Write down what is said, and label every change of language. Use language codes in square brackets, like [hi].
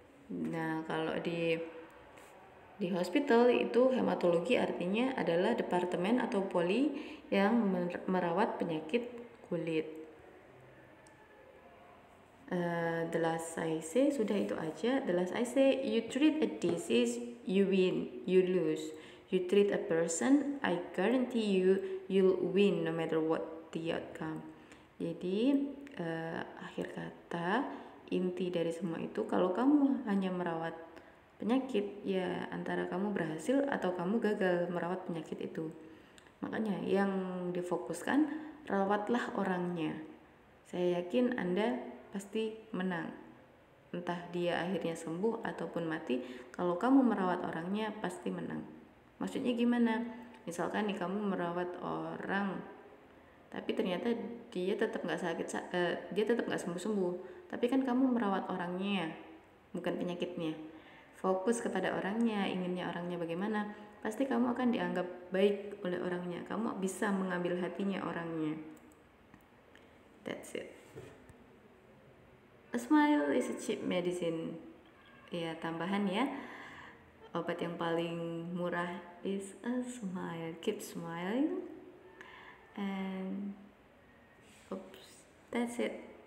[id] Nah, kalau di hospital itu hematologi artinya adalah departemen atau poli yang merawat penyakit kulit. [en] The last I say, [id] sudah itu aja. [en] The last I say, you treat a disease, you win, you lose. You treat a person, I guarantee you'll win no matter what the outcome. [id] Jadi akhir kata, inti dari semua itu, kalau kamu hanya merawat penyakit, ya antara kamu berhasil atau kamu gagal merawat penyakit itu. Makanya yang difokuskan, rawatlah orangnya. Saya yakin Anda pasti menang. Entah dia akhirnya sembuh ataupun mati, kalau kamu merawat orangnya pasti menang. Maksudnya gimana? Misalkan nih kamu merawat orang, tapi ternyata dia tetap nggak sakit, dia tetap nggak sembuh-sembuh. Tapi kan kamu merawat orangnya, bukan penyakitnya. Fokus kepada orangnya, inginnya orangnya bagaimana, pasti kamu akan dianggap baik oleh orangnya. Kamu bisa mengambil hatinya orangnya. [en] That's it. A smile is a cheap medicine. [id] Ya, tambahan ya. Obat yang paling murah [en] is a smile. Keep smiling. And oops, that's it.